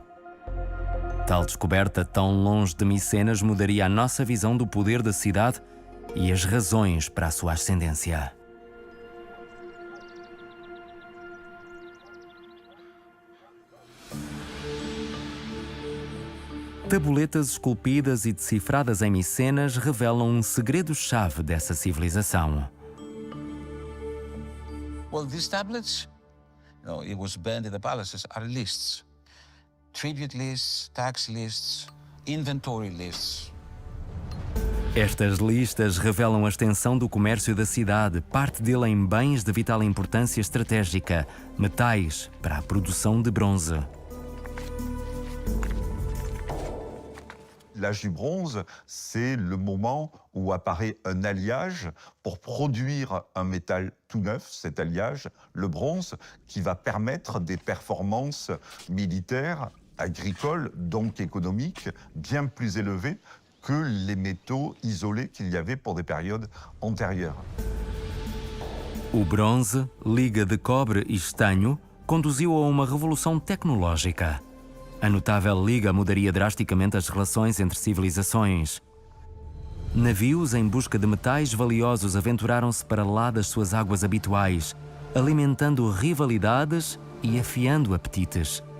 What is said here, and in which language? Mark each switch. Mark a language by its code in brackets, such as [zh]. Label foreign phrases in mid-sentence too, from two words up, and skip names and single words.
[pt] Tal descoberta tão longe de Micenas mudaria a nossa visão do poder da cidade e as razões para a sua ascendência. Tabuletas esculpidas e decifradas em Micenas revelam um segredo-chave dessa civilização. [en] Well, these tablets, it was burned in the palaces, are lists. Tribute lists, tax lists, inventory lists. [pt] Estas listas revelam a extensão do comércio da cidade, parte dele em bens de vital importância estratégica, metais para a produção de bronze. [fr] L'âge du bronze, c'est le moment où apparaît un alliage pour produire un métal tout neuf, cet alliage, le bronze, qui va permettre des performances militaires, agricoles, donc économiques, bien plus élevées que les métaux isolés qu'il y avait pour des périodes antérieures. [pt] O bronze, liga de cobre e estanho, conduziu a uma revolução tecnológica. A notável liga mudaria drasticamente as relações entre civilizações. Navios em busca de metais valiosos aventuraram-se para lá das suas águas habituais, alimentando rivalidades e afiando apetites.